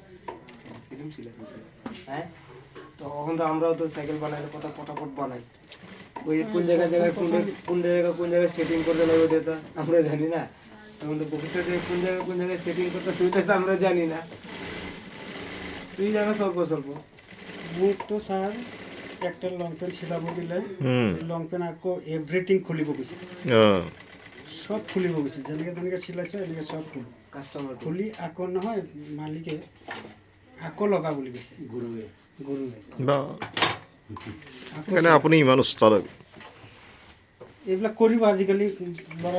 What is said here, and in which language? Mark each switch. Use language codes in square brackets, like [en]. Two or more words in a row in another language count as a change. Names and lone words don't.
[bn] কিরম ছিল হ্যাঁ তো তখন তো আমরাও তো সাইকেল বানাইলে কত ফটাফট বানাই ওই কোন জায়গায় কোন জায়গায় সেটিং করতে লাগবে ওটা তো আমরা জানি না তখন তো ভবিষ্যতে কোন জায়গায় সেটিং করতে সেটা তো আমরা জানি না তুই জানো স্বল্প [as] মোক তো স্যার একটা [en] long pant [as] সিলাব দিলে [en] long pant [as] আকৌ এভরিথিং খুলিব কৈছে অঁ সব খুলিব কৈছে যেনেকৈ তেনেকৈ চিলাইছে এনেকৈ সব খুলিব কাস্টমার খুলি আকৌ নহয় মালিকে আকৌ লগা বুলি কৈছে গুৰুৱে গৰুৱে বা আকৌ সেইকাৰণে আপুনি ইমান উস্তাদ এইবিলাক কৰিব আজিকালি ল'ৰা